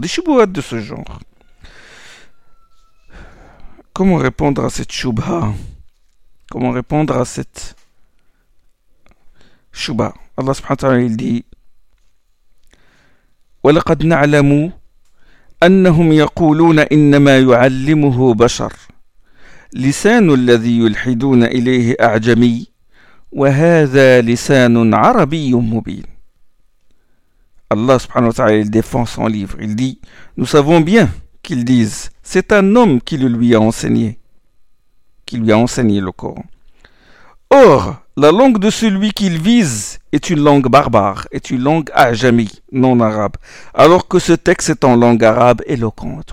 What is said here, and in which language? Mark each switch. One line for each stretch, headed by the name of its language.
French: Des choubouhats de ce genre. Comment répondre à cette chouba? Comment répondre à cette chouba?
Arabic: Allah subhanahu wa ta'ala,
French: il dit:
Arabic: وَلَقَدْ نَعْلَمُ أَنَّهُمْ يَقُولُونَ إِنَّمَا يُعَلِّمُهُ بَشَرٌ لِسَانُ الَّذِي يُلْحِدُونَ إِلَيْهِ أَعْجَمِيٌّ وَهَذَا لِسَانٌ عَرَبِيٌّ مُبِينٌ.
French: Allah subhanahu wa ta'ala, il défend son livre. Il dit: nous savons bien qu'ils disent, c'est un homme qui le lui a enseigné, qui lui a enseigné le Coran. Or, la langue de celui qu'il vise est une langue barbare, est une langue ajami, non arabe, alors que ce texte est en langue arabe éloquente.